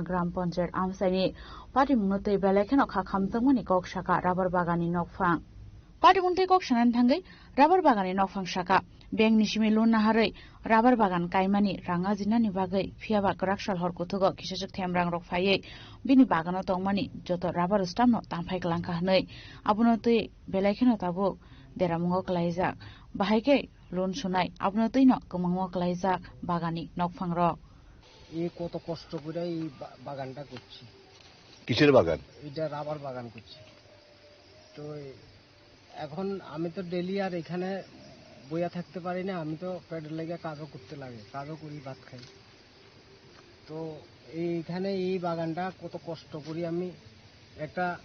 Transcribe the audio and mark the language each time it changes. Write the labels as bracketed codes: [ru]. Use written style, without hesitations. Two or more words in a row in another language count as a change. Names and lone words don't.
[trp] gram panchayat amsaini patimung notei belekhen okha khamtangmani kokshaka rabar bagani nokfang patimung tei kokshanan thangai rabar bagani nokfang shaka Beng nishimi lun naharai rabar bagan kaimani ranga jinani bagai phiaba karakshal horkutugo kishak themrang rokphaiye bini bagano tongmani joto [en] rabar stamp [trp] no tamphai klangka hnei abunotei belaikhen tabu deramungo klaijak bahaike lun sunai abunotei no kemangmo klaijak bagani nokphang rok [bn] এই কত কষ্ট করে এই বাগানটা করছি কিসের বাগান এটা রাবার বাগান করছি তো এখন আমি তো ডেইলি আর এখানে বইয়া থাকতে পারি না আমি তো পেটের লেগে কাজও করতে লাগে কাজও করি ভাত খাই তো এইখানে এই বাগানটা কত কষ্ট করি আমি একটা